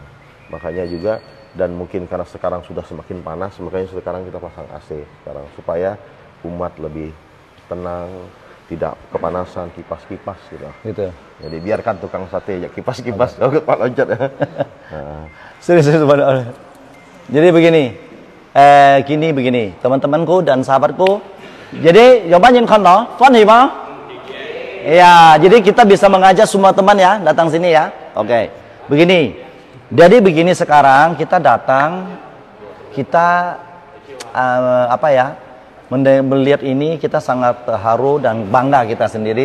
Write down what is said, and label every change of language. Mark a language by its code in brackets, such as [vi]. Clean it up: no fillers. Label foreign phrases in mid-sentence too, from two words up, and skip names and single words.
[id] Makanya juga dan mungkin karena sekarang sudah semakin panas, makanya sekarang kita pasang AC sekarang supaya umat lebih tenang, tidak kepanasan, kipas-kipas gitu. Jadi biarkan tukang sate ya kipas-kipas Pak Loncat ya. Serius Pak. Jadi begini, begini, teman-temanku dan sahabatku. Jadi, coba [vi] nhìn con đó, [id] Tuan Hima. Ya, jadi kita bisa mengajak semua teman ya, datang sini ya. Oke. Begini. Jadi begini sekarang kita datang, kita melihat ini kita sangat terharu dan bangga kita sendiri.